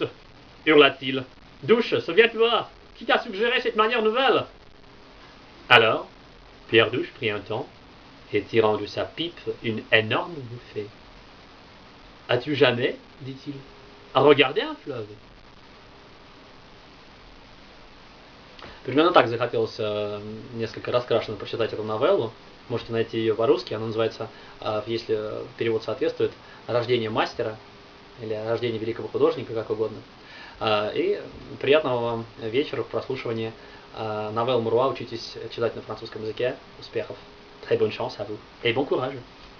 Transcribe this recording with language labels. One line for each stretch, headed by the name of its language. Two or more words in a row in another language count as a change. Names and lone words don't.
French: hurla-t-il. « Douche, souviens-toi, qui t'a suggéré cette manière nouvelle ?» Alors, Pierre Douche prit un temps et tirant de sa pipe une énorme bouffée. « As-tu jamais, dit-il, regardé un fleuve ?»
Russian: Примерно так захотелось несколько раскрашенно прочитать эту новеллу. Можете найти ее по-русски, она называется, если перевод соответствует, «Рождение мастера» или «Рождение великого художника», как угодно. И приятного вам вечера в прослушивании новелл Муруа. Учитесь читать на французском языке. Успехов.
French: Très bonne chance à vous. Et bon courage.